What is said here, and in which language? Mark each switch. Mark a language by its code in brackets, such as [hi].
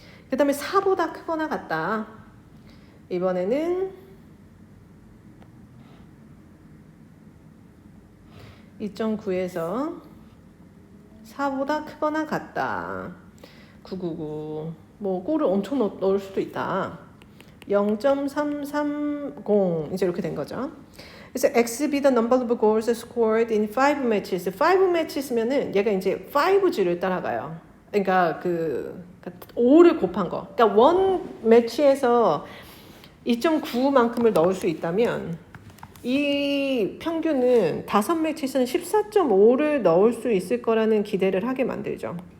[ko] 그 다음에 4보다 크거나 같다. 이번에는 2.9에서 4보다 크거나 같다. 999. 뭐 꼴을 엄청 넣을 수도 있다. 0.330 이제 이렇게 된 거죠. 그래서 [en] X be the number of goals scored in 5 matches. [ko] 5 matches면은 얘가 이제 5G를 따라가요. 그러니까 5를 곱한 거. 그러니까 원 매치에서 2.9만큼을 넣을 수 있다면 이 평균은 5 매치에서는 14.5를 넣을 수 있을 거라는 기대를 하게 만들죠.